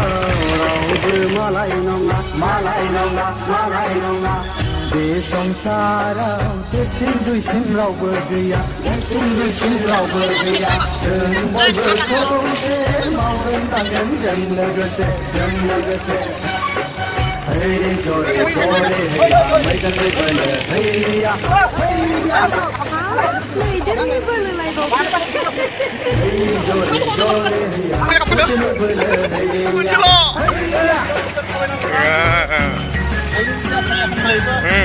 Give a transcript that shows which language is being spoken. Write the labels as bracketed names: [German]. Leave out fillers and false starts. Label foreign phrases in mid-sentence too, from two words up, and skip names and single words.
[Bodo] बे संसाराव देरसिन दुइसिन रावबो गैया देरसिन दुइसिन रावबो गैया जों बयबो खौसे मावगोन दांगोन जों लोगोसे [Hindi] Hey, jore, jore, hey, मैदान में बने, हैया, हैया, मैदान में बने लाइबो, hey, jore, jore, हैया, मैदान में बने, हैया,